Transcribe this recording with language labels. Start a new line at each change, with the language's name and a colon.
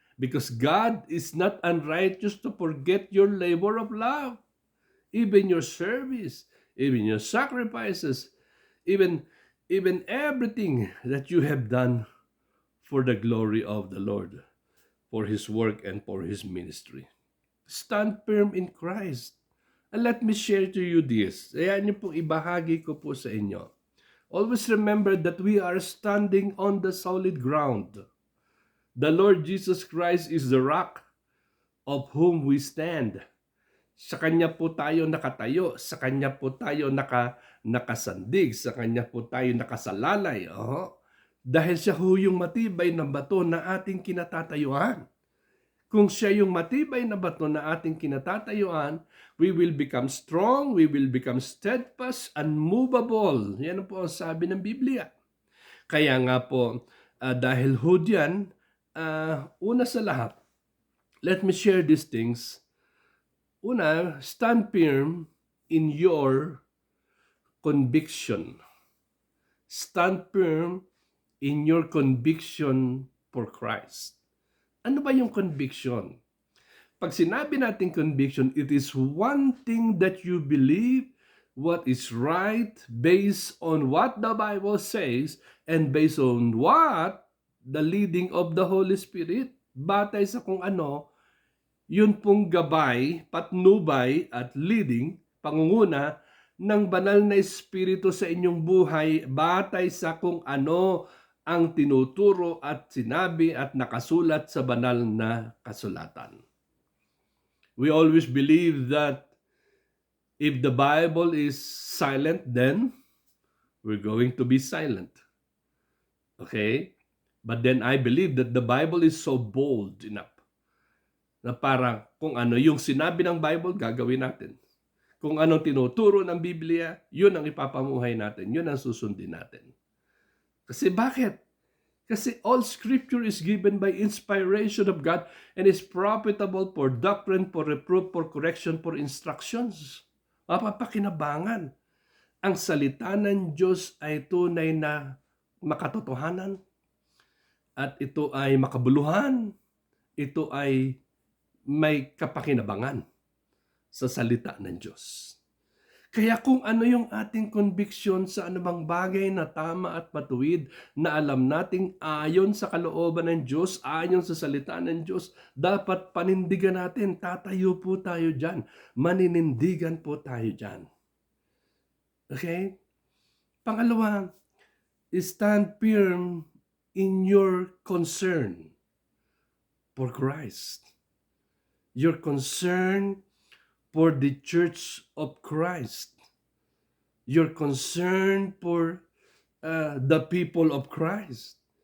English: Because God is not unrighteous to forget your labor of love, even your service, even your sacrifices, even everything that you have done for the glory of the Lord, for His work and for His ministry. Stand firm in Christ. And let me share to you this.
Filipino: Ayan niyo pong ibahagi ko po sa inyo.
English: Always remember that we are standing on the solid ground. The Lord Jesus Christ is the rock of whom we stand.
Filipino: Sa Kanya po tayo nakatayo, sa Kanya po tayo nakasandig, sa Kanya po tayo nakasalalay. Dahil siya ho yung matibay na bato na ating kinatatayuan. Kung siya yung matibay na bato na ating kinatatayuan,
English: we will become strong, we will become steadfast, unmovable.
Filipino: Yan po ang sabi ng Biblia. Kaya nga po, dahil ho diyan, una sa lahat,
English: let me share these things. Una, stand firm in your conviction. Stand firm in your conviction for Christ.
Filipino: Ano ba yung conviction? Pag sinabi natin conviction,
English: it is one thing that you believe what is right based on what the Bible says and based on what the leading of the Holy Spirit.
Filipino: Batay sa kung ano, yun pong gabay, patnubay at leading, pangunguna ng banal na Espiritu sa inyong buhay batay sa kung ano ang tinuturo at sinabi at nakasulat sa banal na kasulatan.
English: We always believe that if the Bible is silent, then we're going to be silent. Okay? But then I believe that the Bible is so bold enough
Filipino: na parang kung ano yung sinabi ng Bible, gagawin natin. Kung anong tinuturo ng Biblia, yun ang ipapamuhay natin, yun ang susundin natin. Kasi bakit?
English: Kasi all scripture is given by inspiration of God and is profitable for doctrine, for reproof, for correction, for instructions.
Filipino: Mapapakinabangan. Ang salita ng Diyos ay tunay na makatotohanan at ito ay makabuluhan. Ito ay may kapakinabangan sa salita ng Diyos. Kaya kung ano yung ating conviction sa anumang bagay na tama at matuwid, na alam nating ayon sa kalooban ng Diyos, ayon sa salita ng Diyos, dapat panindigan natin, tatayo po tayo dyan, maninindigan po tayo dyan. Okay?
English: Pangalawa, stand firm in your concern for Christ. Your concern for the Church of Christ. Your concern for the people of Christ.